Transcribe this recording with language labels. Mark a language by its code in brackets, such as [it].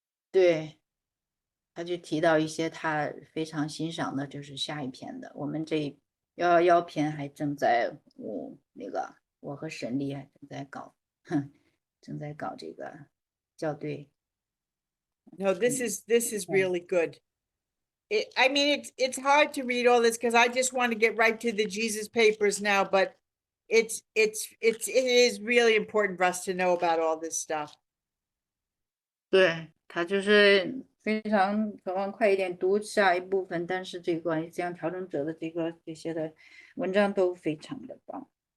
[zh] 对，他就提到一些他非常欣赏的，就是下一篇的。我们这111篇还正在我和沈丽还正在搞这个校对。 [en] No, this is really good. I mean, it's hard to read all this because I just want to get right to the Jesus papers now, but it is really important for us to know about all this stuff. [zh] 对，他就是非常渴望快一点读下一部分，但是这个像调整者的这些的文章都非常的棒。